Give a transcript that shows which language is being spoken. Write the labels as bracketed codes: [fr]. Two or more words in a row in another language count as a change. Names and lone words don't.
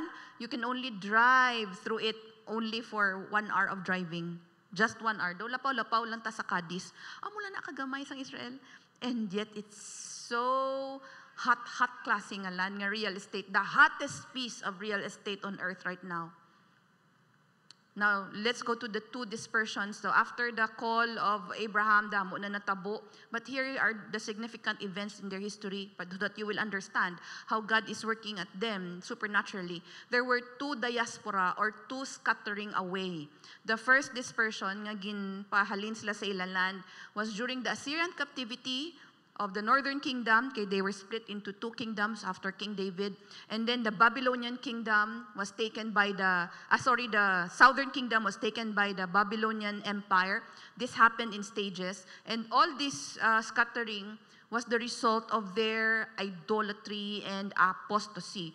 [en] You can only drive through it only for 1 hour of driving. Just 1 hour. [hil] Daw lapaw-lapaw lang ta sa Cadiz. Amula na kagamay sa Israel. [en] And yet it's so hot classing nga land nga real estate. The hottest piece of real estate on earth right now. Now, let's go to the two dispersions. So after the call of Abraham, [hil] damo na natabo. [en] But here are the significant events in their history, but so that you will understand how God is working at them supernaturally. There were two diaspora or two scattering away. The first dispersion, [hil] nga ginpahalin sila sa ilang [en] land, was during the Assyrian captivity of the northern kingdom. Okay, they were split into two kingdoms after King David. And then the Babylonian kingdom was taken by the southern kingdom was taken by the Babylonian Empire. This happened in stages. And all this scattering was the result of their idolatry and apostasy.